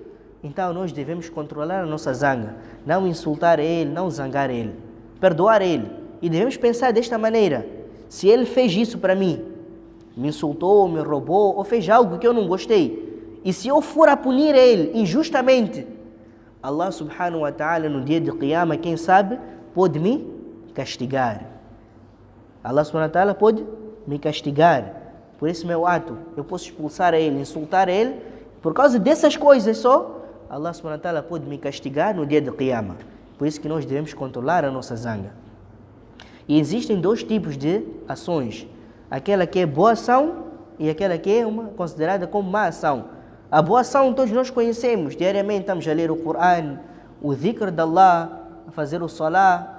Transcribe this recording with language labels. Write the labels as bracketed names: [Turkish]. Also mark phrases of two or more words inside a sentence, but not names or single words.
[Portuguese] Então nós devemos controlar a nossa zanga, não insultar ele, não zangar ele, perdoar ele. E devemos pensar desta maneira, se ele fez isso para mim, me insultou, me roubou, ou fez algo que eu não gostei, e se eu for a punir ele injustamente, Allah [Arabic] سبحانه وتعالى [Portuguese] no dia de Qiyamah, quem sabe, pode me castigar. Allah [Arabic] سبحانه وتعالى [Portuguese] pode me castigar por esse meu ato. Eu posso expulsar ele, insultar ele. Por causa dessas coisas só, Allah [Arabic] سبحانه وتعالى [Portuguese] pode me castigar no dia de Qiyamah. Por isso que nós devemos controlar a nossa zanga. E existem dois tipos de ações. Aquela que é boa ação e aquela que é considerada como má ação. A boa ação todos nós conhecemos. Diariamente estamos a ler o Coran, o dhikr de Allah, a fazer o salah.